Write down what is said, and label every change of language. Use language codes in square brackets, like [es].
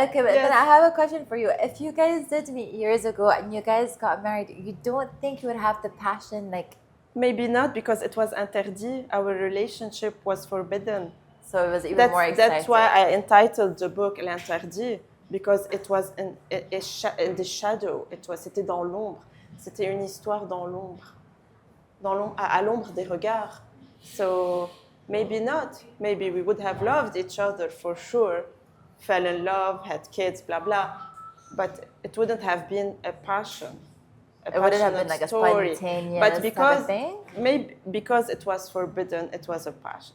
[en] Okay, but then I have a question for you. If you guys did meet years ago and you guys got married, you don't think you would have the passion, like... Maybe not, because it was interdit. Our relationship was forbidden. So it was even more exciting. That's why I entitled the book L'Interdit, because it was in the shadow. [fr] C'était dans l'ombre. C'était une histoire dans l'ombre. À l'ombre des regards. [en] So maybe not. Maybe we would have loved each other for sure, fell in love, had kids, blah, blah. But it wouldn't have been a passion. It wouldn't have been like story. A spontaneous But because, thing? maybe because it was forbidden, it was a passion.